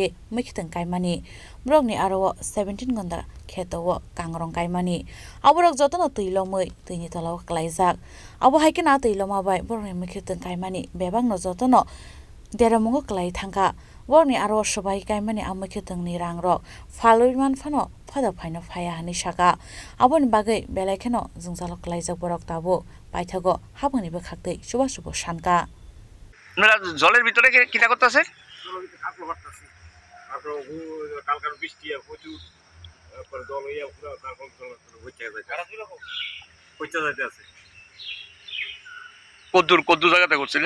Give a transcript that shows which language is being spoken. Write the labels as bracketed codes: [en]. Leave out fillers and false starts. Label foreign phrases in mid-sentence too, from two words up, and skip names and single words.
[trp] mikitang kaimani block ni aro 17 gondar khetowo kangrong kaimani aborok jotono tuilomoi tuini tolaw klaijak abo haikena tuiloma bai boroni mikitang kaimani bebang no jotono Deramungo klai thangka Warni aro sabai kaimani amukhe tungni rangrok faloi manfano phada phaino phaya hani saka aboni bagai belaikheno jungzalo klaijak borok tabo paithago haboni be khaktei suba suba shanka [bn] আপনারা জলের ভিতরে কিটা করতেছে কালকার বৃষ্টি প্রচুর জল হইয়া পুরো তারপর হইতে যাইতে আছে কদ্দুর জায়গাতে করছিলেন